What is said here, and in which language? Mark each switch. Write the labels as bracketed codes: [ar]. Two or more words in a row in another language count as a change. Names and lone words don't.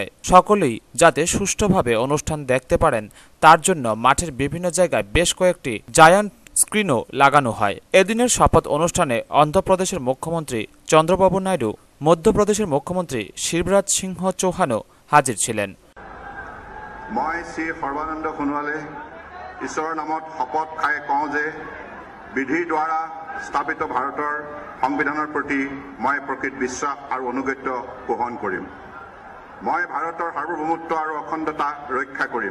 [bn] সকলেই যাতে সুষ্ঠুভাবে অনুষ্ঠান দেখতে পারেন তার জন্য মাঠের বিভিন্ন জায়গায় বেশ কয়েকটি [en] giant screen [bn] লাগানো হয়। এদিনের শপথ অনুষ্ঠানে অন্ধ্রপ্রদেশের মুখ্যমন্ত্রী চন্দ্রবাবু নাইডু, মধ্যপ্রদেশের মুখ্যমন্ত্রী শিবরাজ সিংহ চৌহানও হাজির ছিলেন। [as] মই শ্রী সর্বানন্দ সোণোৱালে ঈশ্বৰৰ নামত শপত খাই কওঁ যে বিধিৰ দ্বাৰা স্থাপিত ভাৰতৰ সংবিধানৰ প্ৰতি মই প্ৰকৃত বিশ্বাস আৰু অনুগত্য পোষণ কৰিম। মই ভাৰতৰ সাৰ্বভৌমত্ব আৰু অখণ্ডতা ৰক্ষা কৰিম।